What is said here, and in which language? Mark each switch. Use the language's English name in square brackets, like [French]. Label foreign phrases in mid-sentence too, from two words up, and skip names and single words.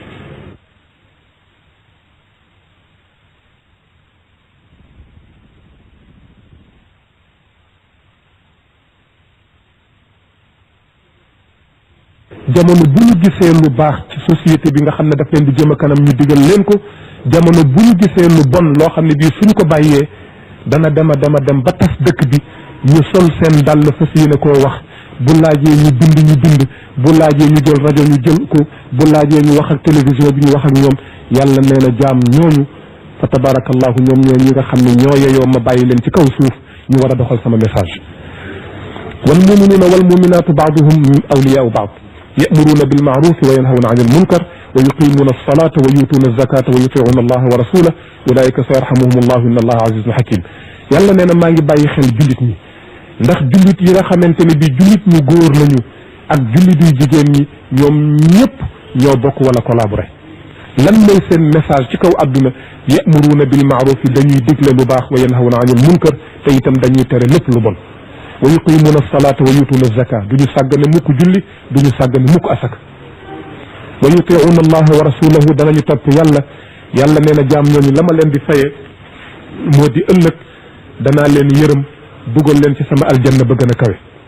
[Wolof] jamono bu ñu gisee lu baax ci société bi nga xam ne daf leen di jëm a kanam ñu digal leen ko jamono bu ñu gisee lu bon loo xam ne bii suñ ko bàyyee dana dem ba tas dëkk bi ñu sol seen dàll fas yéene koo wax bu laajee ñu bind bu laajee ñu jël rajo ñu jël ko bu laajee ñu wax ak télévision bi ñu wax ak ñoom yàlla nee na jaam ñooñu fa tabarakallahu ñoom ñoo ñi nga xam ne ñoo yeyoo ma bàyyi leen ci kaw suuf ñu war a doxal sama [Arabic] message والمؤمنون والمؤمنات بعضهم أولياء بعض يأمرون بالمعروف وينهون عن المنكر ويقيمون الصلاة ويؤتون الزكاة ويطيعون الله ورسوله أولئك سيرحمهم الله إن الله عزيز حكيم [Wolof] yàlla nee na maa ngi bàyyi xel jullit ñi ndax jullit yi nga xamante ne bi jullit ñu góor lañu ak jullit yu jigéen ñi ñoom ñëpp ñoo bokk wala collaborer lan mooy seen message ci kaw àdduna [Arabic] يأمرون بالمعروف [Wolof] dañuy digle lu baax [Arabic] وينهون عن المنكر [Wolof] te itam dañuy tere lépp lu bon [Arabic] ويقيمون الصلاة ويؤتون الزكاة [Wolof] duñu sàggane mukk julli duñu sàggane mukk asaka [Arabic] ويطيعون الله ورسوله [Wolof] danañu topp yàlla nee na jaam ñooñu la ma leen di faye moo di ëllëg danaa leen yërëm dugal leen ci sama aljanna ba gën a kawe